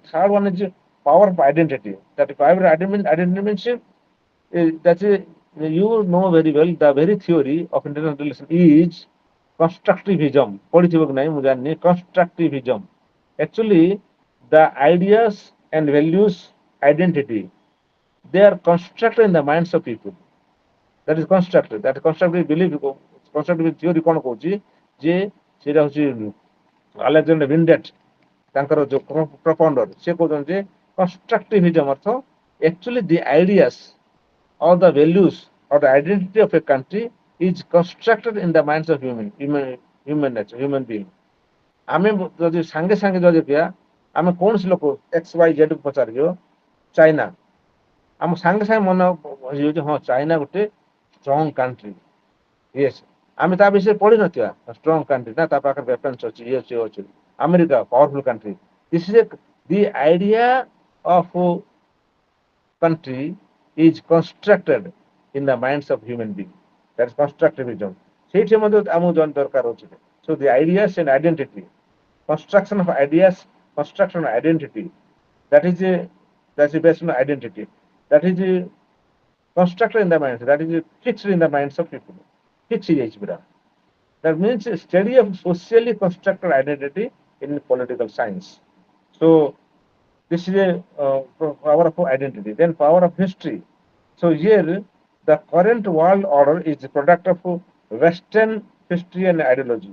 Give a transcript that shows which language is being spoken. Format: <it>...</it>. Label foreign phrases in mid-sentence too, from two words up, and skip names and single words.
<en>Third one is power of identity. That power of identity means that is, you know very well the very theory of international relations is constructivism. Constructivism. Actually, the ideas and values identity, they are constructed in the minds of people. That is constructed. That constructive belief, constructive theory</en> <or>କ'ଣ କହୁଛି ଯେ ସେଇଟା ହଉଛି ଆଲେକ୍ସାଣ୍ଡର ଭିନ୍ଡେଟ୍ ତାଙ୍କର ଯୋଉ ପ୍ରପଣ୍ଡର ସେ କହୁଛନ୍ତି ଯେ constructivism ଅର୍ଥ</or> <en>actually the ideas or the values or the identity of a country is constructed in the minds of human nature, human being.</en> <or>ଆମେ ଯଦି ସାଙ୍ଗେ ସାଙ୍ଗେ ଯଦି ଦେଖିବା ଆମେ କୌଣସି ଲୋକ XYZ କୁ ପଚାରିବ ଚାଇନା, ଆମ ସାଙ୍ଗେ ସାଙ୍ଗେ ମନ ହେଇଯାଉଛି ହଁ ଚାଇନା ଗୋଟେ</or> <en>strong country.</en> <or>ୟେସ୍, ଆମେ ତା ବିଷୟରେ ପଢିନଥିବା</or> <en>strong country</en> <or>ନା, ତା ପାଖରେ ୱେପନ୍ସ ଅଛି, ଇଏ ସିଏ ଅଛି।</or> <en>America powerful country. This is the idea of country is constructed in the minds of human being. That is constructivism.</en> <or>ସେଇଠି ମଧ୍ୟ ଆମକୁ ଜଏନ୍ ଦରକାର ଅଛି।</or> <en>So the ideas and identity, construction of ideas, construction of identity, that is a, that is based on identity, that is a constructed in the minds, that is a fixed in the minds of people, fixed</en> <or>ହେଇଯାଇଛି ପୁରା।</or> <en>That means a study of socially constructed identity in political science. So this is a power of identity. Then power of history. So here the current world order is the product of Western history and ideology.</en>